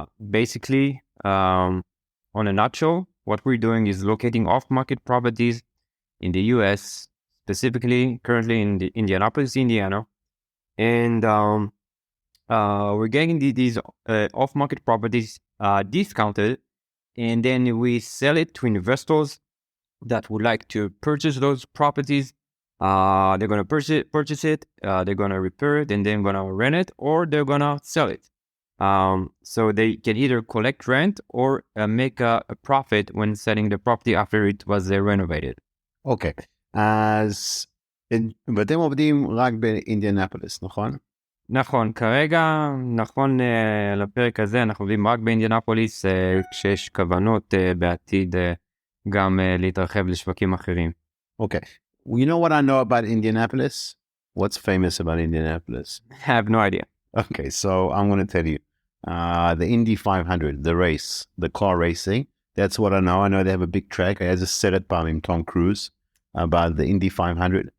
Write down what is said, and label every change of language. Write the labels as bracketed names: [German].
[English] Basically, on a nutshell, what we're doing is locating off-market properties in the U.S., specifically currently in Indianapolis, Indiana, and we're getting these off-market properties discounted, and then we sell it to investors that would like to purchase those properties. They're going to purchase it, they're going to repair it, and then going to rent it, or they're going to sell it. So they can either collect rent or make a profit when selling the property after it was renovated. [Hebrew] אוקיי, אז ואתם עובדים רק באינדיאנפוליס, נכון? נכון, כרגע, נכון לפרק הזה, אנחנו עובדים רק באינדיאנפוליס, כשיש כוונות בעתיד גם להתרחב לשווקים אחרים. [English] Okay. You know what I know about Indianapolis? What's famous about Indianapolis? I have no idea. Okay, so I'm going to tell you. The Indy 500, the race, the car racing, that's what I know. I know they have a big track. I just said it by Tom Cruise about the Indy 500.